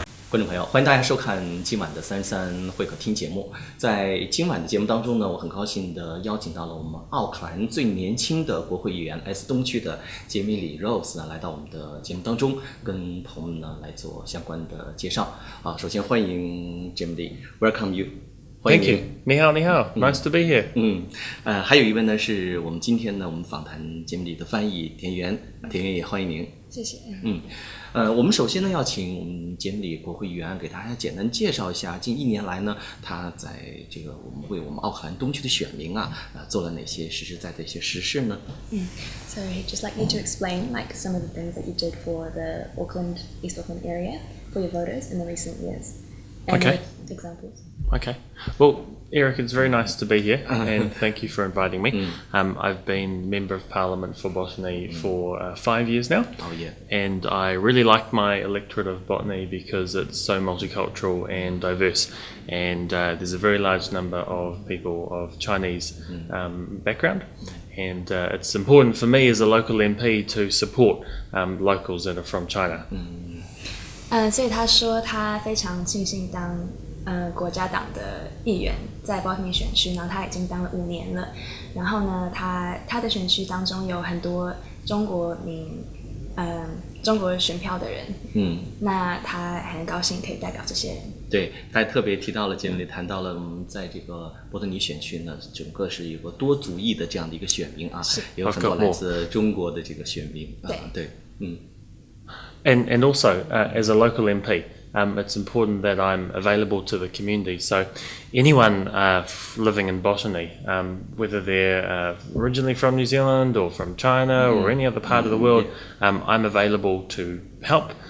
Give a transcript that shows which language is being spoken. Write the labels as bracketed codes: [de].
[zh] 观众朋友，欢迎大家收看今晚的33会客厅节目。在今晚的节目当中呢，我很高兴的邀请到了我们奥克兰最年轻的国会议员，来自东区的Jami-Lee Ross 呢，来到我们的节目当中，跟朋友们呢来做相关的介绍。首先欢迎 Jami-Lee， [en] welcome you。 Thank you. [zh] 你好，你好。 [en] Nice to be here. [zh] 还有一位呢是我们今天呢我们访谈Jami-Lee的翻译田园也欢迎您。谢谢。我们首先呢要请我们Jami-Lee国会议员给大家简单介绍一下近1年来呢他在这个为我们奥克兰东区的选民做了哪些实实在在的一些实事呢 [en] So he'd just like you to explain like some of the things that you did for the East Auckland area for your voters in the recent years. And Okay. Examples. Okay. Well, Eric, it's very nice to be here, and thank you for inviting me. I've been Member of Parliament for Botany for 5 years now. Oh, yeah. And I really like my electorate of Botany because it's so multicultural and diverse. And there's a very large number of people of Chinese background. And it's important for me as a local MP to support locals that are from China. [zh] 所以他说他非常庆幸当国家党的议员，在 Botany 选区，然后他已经当了5年了。然后呢，他的选区当中有很多中国选票的人，那他很高兴可以代表这些人。对，他特别提到了Jami-Lee谈到了我们在这个伯特尼选区呢，整个是有个多族裔的这样的一个选民也有很多来自中国的这个选民对。 [en] And also, as a local MP, it's important that I'm available to the community. So anyone living in Botany, whether they're originally from New Zealand or from China or any other part of the world, I'm available to help.